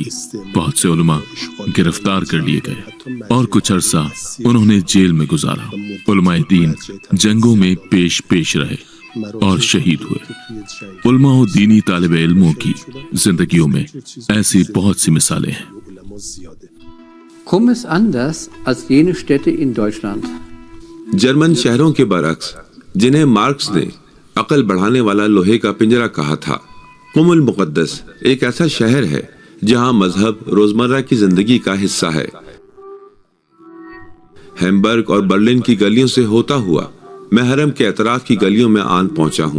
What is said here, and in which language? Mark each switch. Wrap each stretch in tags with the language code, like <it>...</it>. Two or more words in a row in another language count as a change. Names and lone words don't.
<ur>بہت سے علماء گرفتار کر لیے گئے اور کچھ عرصہ انہوں نے جیل میں گزارا۔ علماء دین جنگوں میں پیش رہے اور شہید ہوئے۔ علماء و دینی طالب علموں کی زندگیوں میں ایسی بہت سی مثالیں ہیں۔</ur> <de>Kaum ist anders als jene Städte in Deutschland.</de> <ur>جرمن شہروں کے برعکس جنہیں مارکس نے عقل بڑھانے والا لوہے کا پنجرہ کہا تھا، قم المقدس ایک ایسا شہر ہے جہاں مذہب روزمرہ کی زندگی کا حصہ ہے۔ ہیمبرگ اور برلن کی گلیوں سے ہوتا ہوا میں حرم کے اطراف کی گلیوں میں آن پہنچا ہوں۔</ur>